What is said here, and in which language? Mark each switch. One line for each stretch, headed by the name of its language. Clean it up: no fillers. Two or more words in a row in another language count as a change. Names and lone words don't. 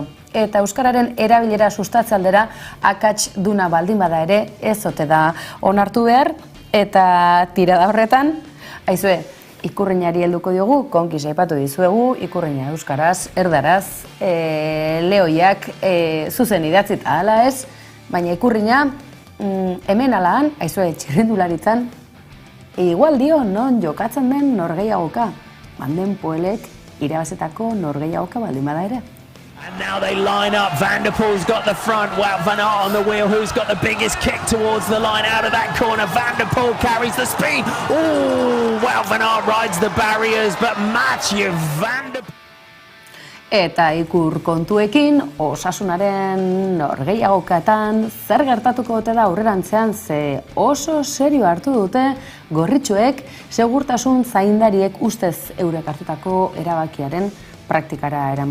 Basque: Eta euskararen erabilera sustatze aldera akats duna baldin bada ere ez ote da onartu behar, eta tirada horretan, aizue, ikurrinari helduko diogu, konkiz aipatu dizuegu, ikurrina euskaraz, erdaraz, lehoiak zuzen idatzita ala ez, baina ikurrina hemen alaan, aizue, txirrindularitzan, igual dio non jokatzen den norgehiagoka, manden poelek irabazetako norgehiagoka baldin bada ere.
English: And now they line up, Van der Poel's got the front, Wout van Aert on the wheel, who's got the biggest kick towards the line out of that corner, Van der Poel carries the speed, ooh, Wout van Aert rides the barriers, but Mathieu Van der Poel...
Basque: Eta ikur kontuekin, Osasunaren norgehiagokatan zer gertatuko ote da aurrerantzean, ze oso serio hartu dute gorritxoek segurtasun zaindariek ustez eurek hartutako erabakiaren praktikara eramatea.